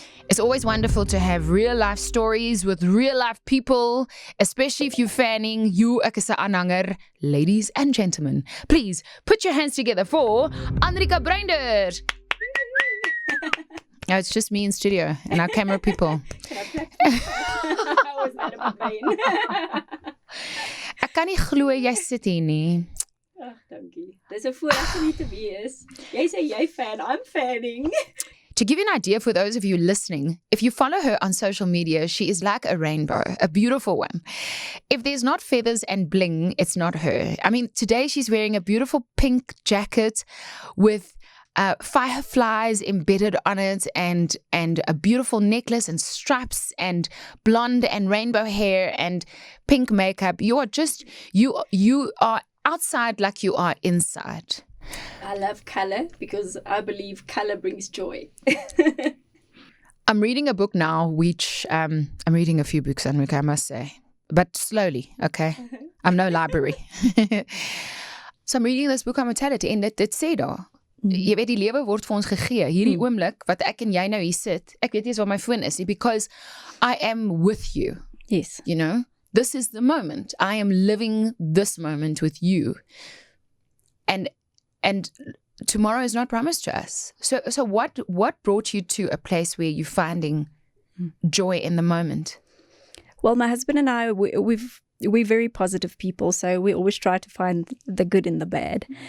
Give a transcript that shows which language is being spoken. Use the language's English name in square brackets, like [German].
[English] It's always wonderful to have real life stories with real life people, especially if you're fanning you [Afrikaans] ek is 'n aanhanger. [English] Ladies and gentlemen, please put your hands together for Anrika Bruinders. No, it's just me in studio and our camera people. Can I practice? I was out of my vein. [Afrikaans] Ek kan nie glo jy sit hier nie. Ag, dankie. Dis 'n voorreg om hier te wees. Jy sê jy fan, [English] I'm fanning. To give you an idea for those of you listening, if you follow her on social media, she is like a rainbow, a beautiful one. If there's not feathers and bling, it's not her. I mean, today she's wearing a beautiful pink jacket with fireflies embedded on it and a beautiful necklace and stripes and blonde and rainbow hair and pink makeup. You are outside like you are inside. I love color because I believe color brings joy. I'm reading a book now, which I'm reading a few books, Anrika, I must say, but slowly, okay? I'm no library. So I'm reading this book on mortality [Afrikaans] en dit sê daar, jy weet die lewe word vir ons gegee, hierdie oomblik wat ek en jy nou hier sit, ek weet nie eens waar my foon is nie, [English] because I am with you. Yes. You know, this is the moment. I am living this moment with you. And tomorrow is not promised to us. So what brought you to a place where you're finding joy in the moment? Well, my husband and I, we're very positive people, so we always try to find the good in the bad.